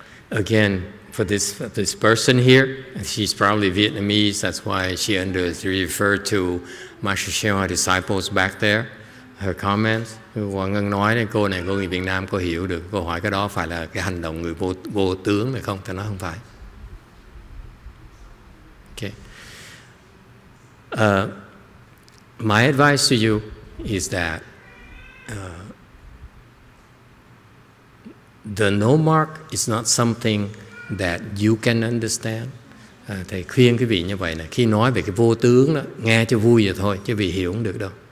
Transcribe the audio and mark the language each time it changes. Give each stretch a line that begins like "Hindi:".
English: Again, for this person here, she's probably Vietnamese, that's why she referred to Master YongHua disciples back there. Her comments,
Vietnamese: Hoàng Ngân nói đấy, cô này, cô người Việt Nam có hiểu được câu hỏi cái đó phải là cái hành động người vô tướng này không? Ta nói không phải.
English: Okay. My advice to you is that the no mark is not something that you can understand.
Vietnamese: Thầy khuyên quý vị như vậy này, khi nói về cái vô tướng đó, nghe cho vui vậy thôi, chứ vì hiểu không được đâu.